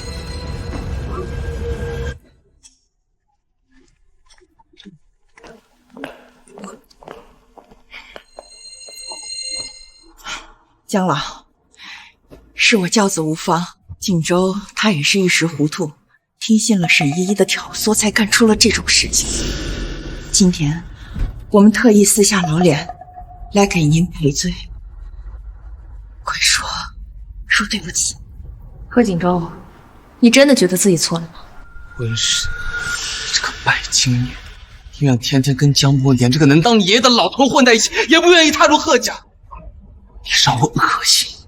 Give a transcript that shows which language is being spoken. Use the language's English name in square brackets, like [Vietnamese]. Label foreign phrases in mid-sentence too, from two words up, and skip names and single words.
[Chinese] 江老，是我教子无方，锦州他也是一時糊塗，聽信了沈依依的挑唆，才幹出了這種事情。今天我們特意撕下老臉來給您賠罪，快說對不起。賀錦州，你真的覺得自己錯了嗎？溫世寧，這個拜金女，寧願天天跟江伯年這個能當爺爺的老頭混在一起，也不願意踏入賀家。你讓我惡心。